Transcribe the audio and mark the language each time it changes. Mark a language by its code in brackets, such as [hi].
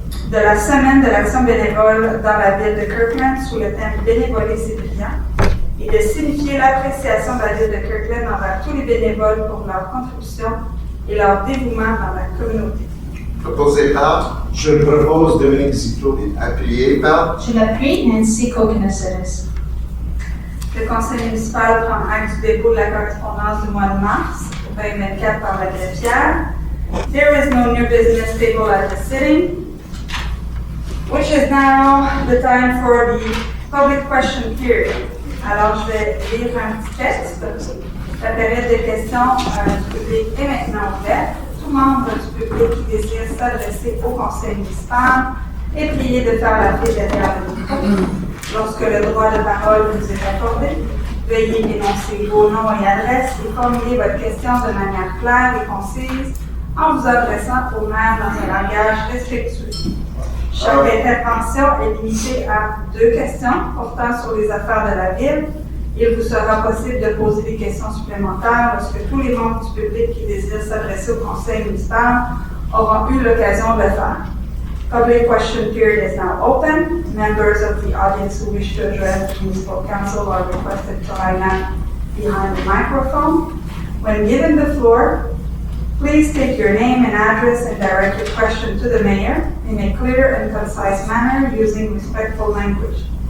[fr] de la semaine de l'action bénévole dans la ville de Kirkland sous le thème Bénévoler, c'est brillant, et de signifier l'appréciation de la ville de Kirkland envers tous les bénévoles pour leur contribution et leur dévouement dans la communauté. Proposé par, Je le propose Dominique Zito. appuyé par, Je l'appuie, Nancy Kokinesides. Le conseil municipal prend acte du dépôt de la correspondance du mois de mars 2024 par la greffière. [en] There is no new business table at the sitting, which is now the time for the public question period. [fr] Alors, je vais lire un petit texte. La période de questions du public est maintenant ouverte. Tout membre du public qui désire s'adresser au conseil municipal est prié de faire la file derrière le micro. Lorsque le droit de parole vous est accordé, veuillez énoncer vos noms et adresses et formuler votre question de manière claire et concise en vous adressant au maire dans un langage respectueux. Chaque intervention est limitée à 2 questions portant sur les affaires de la ville. Il vous sera possible de poser des questions supplémentaires lorsque tous les membres du public qui désirent s'adresser au conseil municipal auront eu l'occasion de le faire. [en] Public question period is now open. Members of the audience who wish to address the municipal council are requested to line up behind the microphone. When given the floor, please state your name and address and direct your question to the mayor in a clear and concise manner using respectful language.